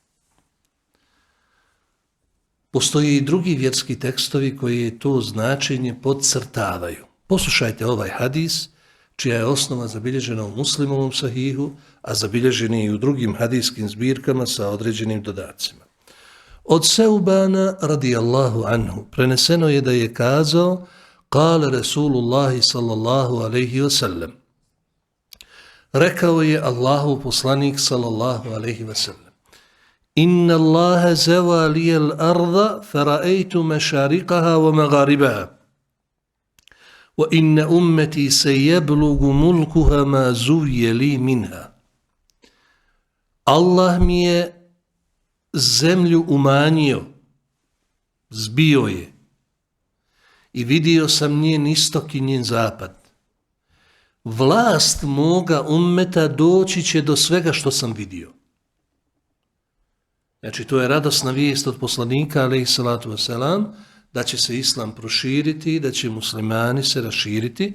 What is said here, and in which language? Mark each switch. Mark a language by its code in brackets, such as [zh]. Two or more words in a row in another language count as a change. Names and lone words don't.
[bs] Postoje i drugi vjerski tekstovi koji to značenje podcrtavaju. Poslušajte ovaj hadis, čija je osnova zabilježena u Muslimovom sahihu, a zabilježen je i u drugim hadijskim zbirkama sa određenim dodacima. Od Seubana [ar] رضي الله عنه [bs] preneseno je da je kazao: [ar] قال رسول الله صلى الله عليه وسلم. [bs] Rekao je Allahu poslanik [ar] صلى الله عليه وسلم إن الله زوى لي الأرض فرأيت مشارقها ومغاربها وإن أمتي سيبلغ ملكها ما زوي لي منها. [bs] Allah mi je zemlju umanjio, zbio je i vidio sam njen istok i njen zapad. Vlast moga ummeta doći će do svega što sam vidio. Znači, to je radosna vijest od poslanika, [ar] عليه الصلاة والسلام, [bs] da će se islam proširiti, da će muslimani se raširiti.